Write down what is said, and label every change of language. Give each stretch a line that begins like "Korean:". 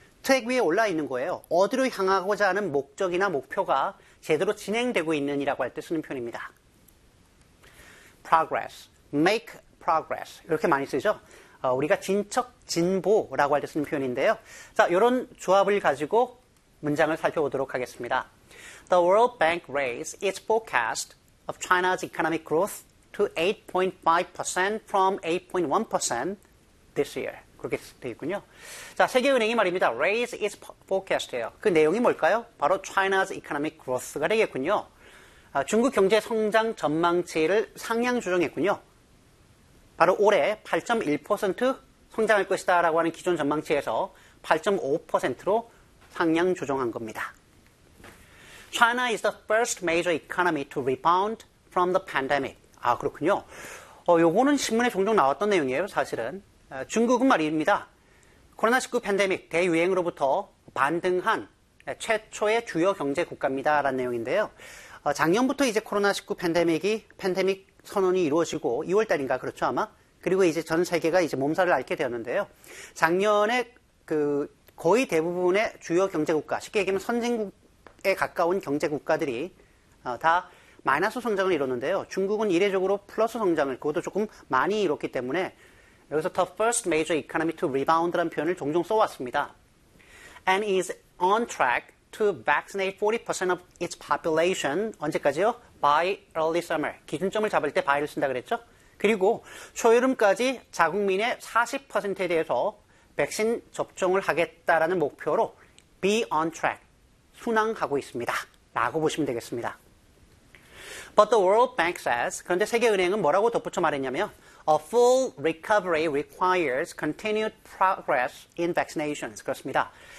Korean: 트랙 위에 올라 있는 거예요. 어디로 향하고자 하는 목적이나 목표가 제대로 진행되고 있는이라고 할 때 쓰는 표현입니다.
English: progress. make progress.
Korean: 이렇게 많이 쓰죠. 우리가 진척 진보라고 할 때 쓰는 표현인데요. 자, 이런 조합을 가지고 문장을 살펴보도록 하겠습니다.
English: The World Bank raised its forecast of China's economic growth to 8.5% from 8.1% this year.
Korean: 그렇게 되어 있군요. 자, 세계은행이 말입니다.
English: raise its forecast
Korean: 예요. 그 내용이 뭘까요? 바로
English: China's economic growth
Korean: 가 되겠군요. 아, 중국 경제 성장 전망치를 상향 조정했군요. 바로 올해 8.1% 성장할 것이다 라고 하는 기존 전망치에서 8.5%로 상향 조정한 겁니다.
English: China is the first major economy to rebound from the pandemic.
Korean: 아, 그렇군요. 요거는 신문에 종종 나왔던 내용이에요, 사실은. 중국은 말입니다. 코로나19 팬데믹 대유행으로부터 반등한 최초의 주요 경제 국가입니다라는 내용인데요. 작년부터 이제 코로나19 팬데믹이 팬데믹 선언이 이루어지고 2월 달인가 그렇죠 아마. 그리고 이제 전 세계가 이제 몸살을 앓게 되었는데요. 작년에 그 거의 대부분의 주요 경제국가, 쉽게 얘기하면 선진국에 가까운 경제국가들이 다 마이너스 성장을 이뤘는데요. 중국은 이례적으로 플러스 성장을 그것도 조금 많이 이뤘기 때문에 여기서
English: the first major economy to rebound
Korean: 라는 표현을 종종 써왔습니다.
English: And is on track to vaccinate 40% of its population
Korean: 언제까지요?
English: By early summer.
Korean: 기준점을 잡을 때 by를 쓴다 그랬죠? 그리고 초여름까지 자국민의 40%에 대해서 백신 접종을 하겠다라는 목표로
English: be on track,
Korean: 순항하고 있습니다. 라고 보시면 되겠습니다.
English: But the World Bank says,
Korean: 그런데 세계은행은 뭐라고 덧붙여 말했냐면
English: A full recovery requires continued progress in vaccinations.
Korean: 그렇습니다.